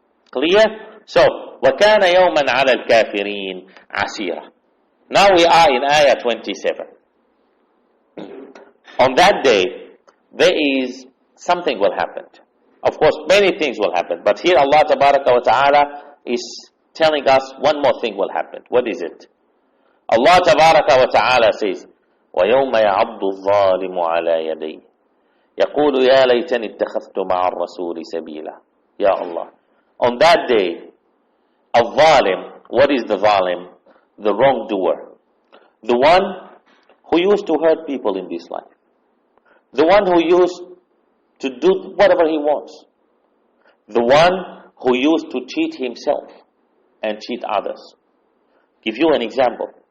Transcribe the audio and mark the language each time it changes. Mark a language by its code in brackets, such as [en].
[en] Clear? So, [ar] وَكَانَ يَوْمًا عَلَى الْكَافِرِينَ عَسِيرًا. [en] Now we are in Ayah 27. On that day, there is something will happen. Of course, many things will happen. But here Allah Tabaraka wa Ta'ala is telling us one more thing will happen. What is it? [ar] Allah Tabaraka wa Ta'ala says, وَيَوْمَ يَعَضُّ الظَّالِمُ عَلَى يَدَيْهِ يَقُولُ يَا لَيْتَنِ اتَّخَذْتُ مَعَ الرَّسُولِ سَبِيلًا. Ya Allah. [en] On that day, al-zalim, what is the zalim? The wrongdoer. The one who used to hurt people in this life. The one who used to do whatever he wants. The one who used to cheat himself and cheat others. Give you an example.